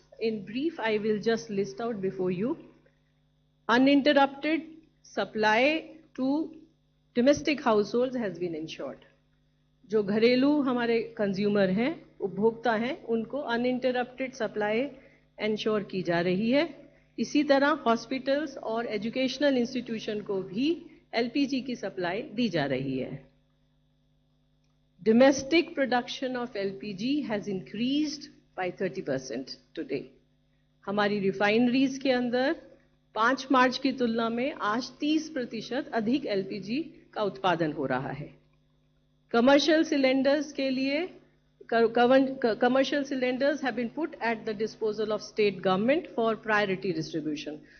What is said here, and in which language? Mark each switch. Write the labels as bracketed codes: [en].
[en] in brief, I will just list out before you. Uninterrupted supply to domestic households has been ensured. [hi] जो घरेलू हमारे consumer हैं, उपभोक्ता हैं, उनको अनइंटरप्टेड सप्लाई एंश्योर की जा रही है. इसी तरह हॉस्पिटल्स और एजुकेशनल इंस्टीट्यूशन को भी एलपीजी की सप्लाई दी जा रही है. [en] Domestic production of LPG has increased by 30% today. [hi] हमारी रिफाइनरीज के अंदर 5 मार्च की तुलना में आज 30% अधिक एलपीजी का उत्पादन हो रहा है. कमर्शियल सिलेंडर्स के लिए [en] commercial cylinders have been put at the disposal of state government for priority distribution.